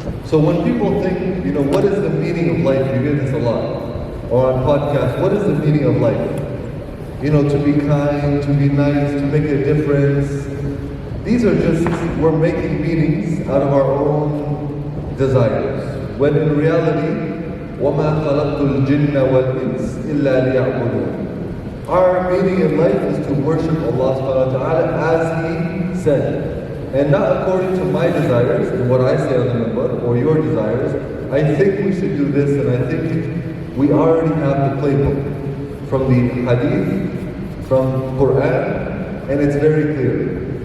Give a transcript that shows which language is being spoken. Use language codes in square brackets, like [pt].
[en] So when people think, what is the meaning of life? You hear this a lot. Or on podcasts, what is the meaning of life? to be kind, to be nice, to make a difference. These are just, we're making meanings out of our own desires. When in reality, [ar] وَمَا خَلَقْتُ الْجِنَّ وَالْإِنسِ إِلَّا لِيَعْبُدُونَ. [en] Our meaning in life is to worship Allah subhanahu wa ta'ala as He said. And not according to my desires and what I say on the minbar or your desires. I think we should do this, and I think we already have the playbook from the hadith, from Quran, and it's very clear.